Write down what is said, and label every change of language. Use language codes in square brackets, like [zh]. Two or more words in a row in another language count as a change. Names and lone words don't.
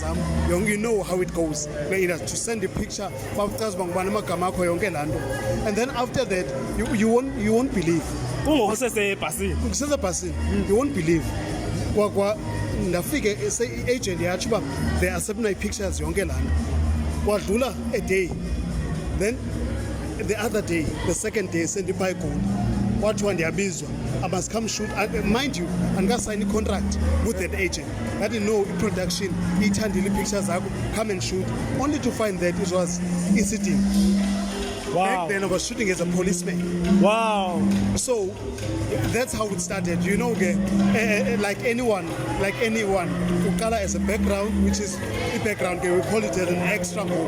[en] You know how it goes. To send a picture, and then after that, you won't believe. You won't believe. Ndafike say agent [xh] yathi ba [en] they accept my pictures [xh] yonke lana kwadlula [en] a day, then the other day, the second day [xh] sendipha eGoli kwathiwa ndiyabizwa [en] I must come shoot. Mind you, andikasign a contract with that agent. I didn't know production [xh] ithandile pictures zakho, [en] come and shoot, only to find that it was ECD. Wow. Back then I was shooting as a policeman. Wow. So that's how it started. You know, like anyone, ukala as a background, which is the background, we call it as an extra move.